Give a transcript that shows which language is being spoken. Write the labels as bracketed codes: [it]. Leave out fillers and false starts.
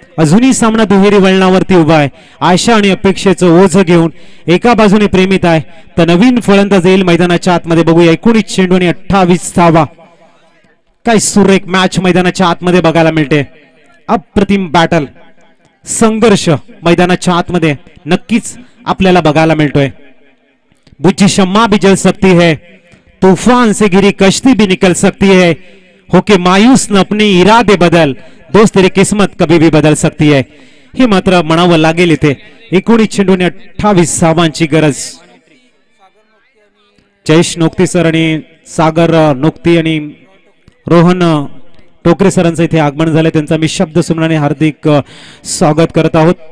[mr] अजूनही सामना दुहेरी वळणावरती उभा आहे. आशा आणि अपेक्षेचं ओझ घेऊन एका बाजूने प्रेमित आहे तर नवीन फलंदाज येईल मैदानाच्या आतमध्ये. बघूया 19 चेंडू आणि 28 धावा. काय सुरेख मॅच मैदानाच्या आतमध्ये बघायला मिळते. अप्रतिम बॅटल संघर्ष मैदानाच्या आतमध्ये नक्कीच आपल्याला बघायला मिळतोय. [hi] बुझी शम्मा भी जल सकती है तूफान से घिरी कश्ती भी निकल सकती है होके मायूस न अपने इरादे बदल दोस्त तेरी किस्मत कभी भी बदल सकती है. [mr] हे मात्र म्हणावं लागेल इथे. 19 चेंडू आणि 28 धावांची गरज. जयेश नोक्ती सर आणि सागर नोक्ती आणि रोहन टोकरे सरांचं इथे आगमन झालंय. त्यांचा मी शब्द सुमनाने हार्दिक स्वागत करत आहोत.